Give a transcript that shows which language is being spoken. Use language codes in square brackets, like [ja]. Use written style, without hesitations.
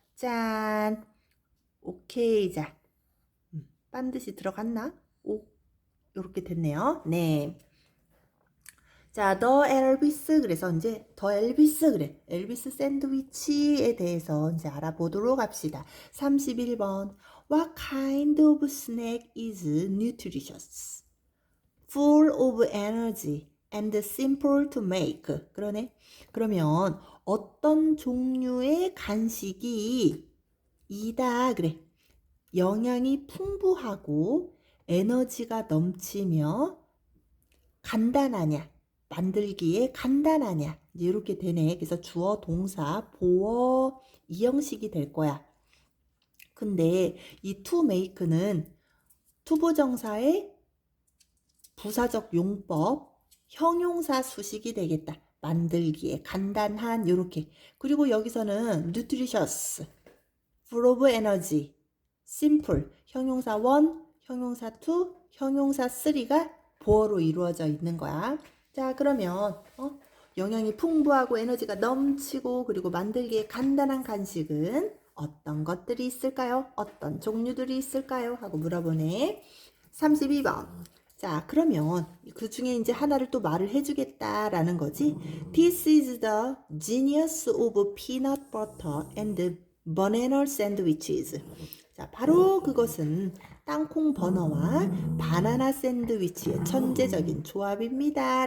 [ko] 짠. 오케이. 자. 반드시 들어갔나? 오, 이렇게 됐네요. 네. 자, 더 엘비스. 그래서 이제 더 엘비스. 그래. 엘비스 샌드위치에 대해서 이제 알아보도록 합시다. 31번. [en] What kind of snack is nutritious? Full of energy and simple to make. [ko] 그러네. 그러면 어떤 종류의 간식이 이다. 그래. 영양이 풍부하고 에너지가 넘치며 간단하냐, 만들기에 간단하냐, 이렇게 되네. 그래서 주어, 동사, 보어 이 형식이 될 거야. 근데 이 to make는 투부정사의 부사적 용법, 형용사 수식이 되겠다. 만들기에 간단한 이렇게. 그리고 여기서는 nutritious, [en] full of energy, [ko] simple, 형용사 1, 형용사 2, 형용사 3가 보어로 이루어져 있는 거야. 자, 그러면 영양이 풍부하고 에너지가 넘치고 그리고 만들기에 간단한 간식은 어떤 것들이 있을까요? 어떤 종류들이 있을까요? 하고 물어보네. 32번. 자, 그러면 그 중에 이제 하나를 또 말을 해주겠다라는 거지. [en] This is the genius of peanut butter and banana sandwiches. [ko] 자, 바로 그것은 땅콩 버너와 바나나 샌드위치의 천재적인 조합입니다.